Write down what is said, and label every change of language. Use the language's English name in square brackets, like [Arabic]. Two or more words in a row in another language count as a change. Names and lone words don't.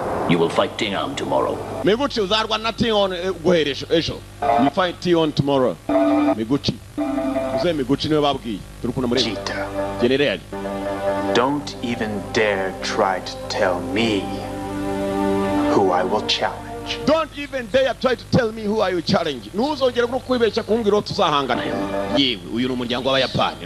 [English] You will fight Tion tomorrow. [Kinyarwanda] Miguchi uzarwa na Tion guheresho esho. [English] You fight Tion tomorrow. [Kinyarwanda] Miguchi. Uze Miguchi niwe babwiye. Turukuna muri. [English] General. Don't even dare try to tell me who I will challenge. Don't even dare try to tell me who I will challenge. [Kinyarwanda] Ntuzongere no kwibeshya kumbwira tuzahangana. Yewe uyu ni umuryango w'Abayapani.